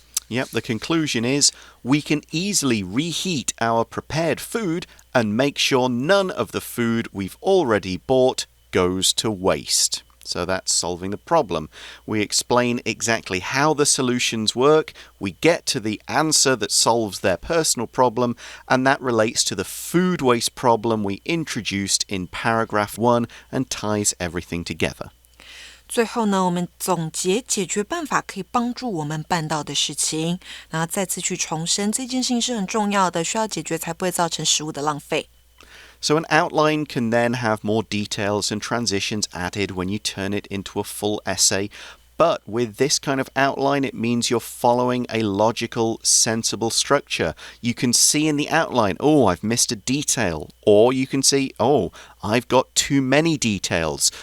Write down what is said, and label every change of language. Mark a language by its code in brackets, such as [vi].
[en] Yep, the conclusion is we can easily reheat our prepared food and make sure none of the food we've already bought goes to waste. So that's solving the problem. We explain exactly how the solutions work, we get to the answer that solves their personal problem, and that relates to the food waste problem we introduced in paragraph 1 and ties everything together. [zh] 最后呢，我们总结解决办法可以帮助我们办到的事情，然后再次去重申这件事情是很重要的，需要解决才不会造成食物的浪费。 [en] So an outline can then have more details and transitions added when you turn it into a full essay. But with this kind of outline, it means you're following a logical, sensible structure. You can see in the outline, oh, I've missed a detail. Or you can see, oh, I've got too many details.